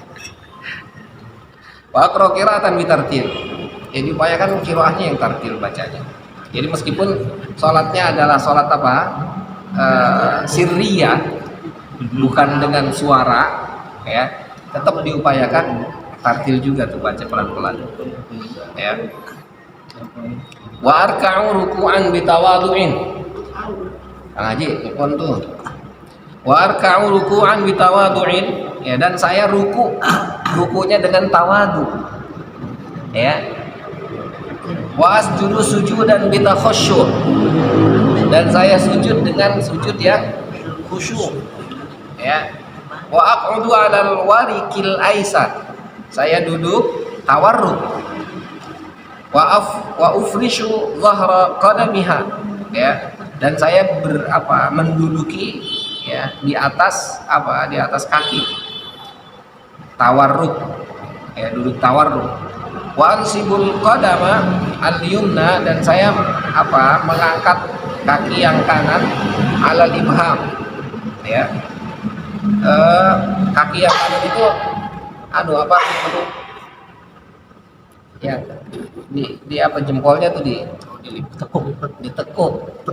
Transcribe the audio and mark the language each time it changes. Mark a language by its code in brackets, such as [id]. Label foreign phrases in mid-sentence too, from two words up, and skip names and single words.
[ar] Wakro qiraatan bitartil. [id] Ya diupayakan qiraahnya yang tartil bacanya. Jadi meskipun sholatnya adalah sholat apa? Sirriyah, bukan dengan suara, ya, tetap diupayakan tartil juga tuh baca pelan-pelan. [ar] Ya. Wa arka'u ruku'an bitawadu'in. [id] Kang Haji, ikon tuh. [ar] Wa arka'u ruku'an bitawadu'in, [id] ya, dan saya rukunya dengan tawadu. Ya. [ar] Wa asjudu sujudan bitakhashyu', [id] dan saya sujud dengan sujud yang khusyuk. Ya. [ar] Wa aq'udu 'alal warikil aisar, [id] saya duduk tawarruk. [ar] Wa ufrishu dhahra qadamiha, [id] ya, dan saya menduduki, ya, di atas kaki, tawarruk, ya, duduk tawarruk. [ar] Wa ansibul qadama al-yumna, [id] dan saya mengangkat kaki yang kanan [ar] alal ibham, [id] ya, kaki yang kanan itu ya di jempolnya tuh ditekuk.